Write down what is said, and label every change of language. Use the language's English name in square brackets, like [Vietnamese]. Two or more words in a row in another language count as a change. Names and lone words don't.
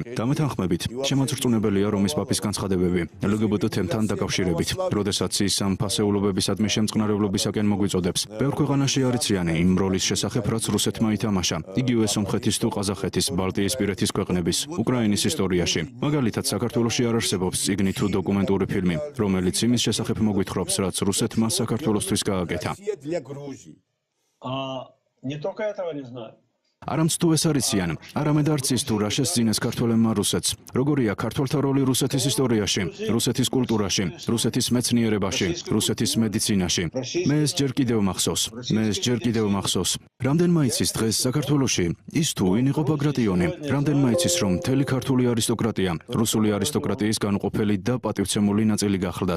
[Georgian] დამეთანხმებით, შემოწრწუნებელია რომის პაპის განცხადებები LGBT თემთან დაკავშირებით, როდესაც ის ამ ფასეულობებისადმი შემწყნარებლობისაკენ მოგვიწოდებს. ბევრ ქვეყანაში არიციანი იმ როლის შესახებ, რაც რუსეთმა ითამაშა, იგივე სომხეთის თუ ყაზახეთის, ბალტიისპირეთის ქვეყნების, უკრაინის ისტორიაში. მაგალითად, საქართველოში არ არსებობს წიგნი თუ დოკუმენტური ფილმი, რომელიც იმის შესახებ მოგვითხრობს, რაც რუსეთმა საქართველოსთვის გააკეთა. [Russian] Не только этого не знаю. [Georgian] არამც თუ ეს არიციან, არამედ არც ის თუ რა შესძინეს ქართველებმა რუსეთს. როგორია ქართველთა როლი რუსეთის ისტორიაში, რუსეთის კულტურაში, რუსეთის მეცნიერებაში, რუსეთის მედიცინაში. მე ეს ჯერ კიდევ მახსოვს. რამდენმა იცის დღეს საქართველოში ის თუ ვინ იყო ბაგრატიონი, რამდენმა იცის რომ მთელი ქართული არისტოკრატია, რუსული არისტოკრატიის განუყოფელი და პატივცემული ნაწილი გახლდათ.